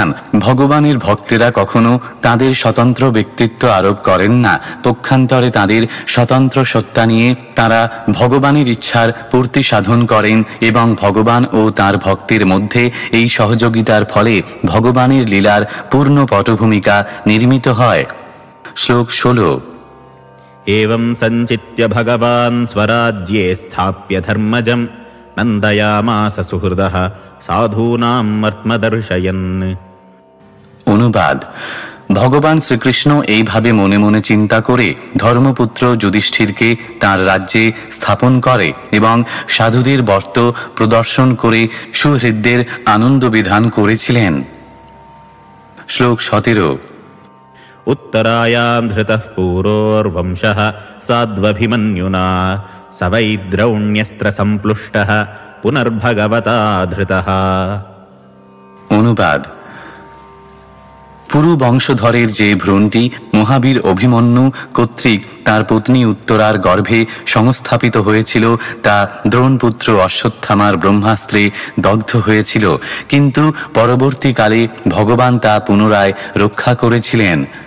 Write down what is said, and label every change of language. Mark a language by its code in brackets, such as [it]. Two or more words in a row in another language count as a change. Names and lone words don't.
[bn] ভগবানের ভক্তেরা কখনো তাদের স্বতন্ত্র ব্যক্তিত্ব আরোপ করেন না। পক্ষান্তরে তাদের স্বতন্ত্র সত্তা নিয়ে তারা ভগবানের ইচ্ছার পূর্তি সাধন করেন এবং ভগবান ও তার ভক্তের মধ্যে এই সহযোগিতার ফলে ভগবানের লীলার পূর্ণ পটভূমিকা নির্মিত হয়। শ্লোক 16। [sa] एवं सञ्चित्य भगवान् स्वराज्ये स्थाप्य धर्मजं नन्दयामास सुहृदः साधूनां मर्त्मदर्शयन्। [bn] অনুবাদ। ভগবান শ্রীকৃষ্ণ এইভাবে মনে মনে চিন্তা করে ধর্মপুত্র যুধিষ্ঠিরকে তাঁর রাজ্যে স্থাপন করে এবং সাধুদের বর্ত প্রদর্শন করে সুহৃদদের আনন্দ বিধান করেছিলেন। শ্লোক 17। [sa] उत्तरायां धृतः पूरोर्वंशः साध्वभिमन्युना स वै द्रौण्यस्त्रसम्प्लुष्टः पुनर्भगवता धृतः। [bn] অনুবাদ। পুরু বংশধরের যে ভ্রূণটি মহাবীর অভিমন্যু কর্তৃক তার পত্নী উত্তরার গর্ভে সংস্থাপিত হয়েছিল, তা দ্রোণপুত্র অশ্বত্থামার ব্রহ্মাস্ত্রে দগ্ধ হয়েছিল, কিন্তু পরবর্তীকালে ভগবান তা পুনরায় রক্ষা করেছিলেন।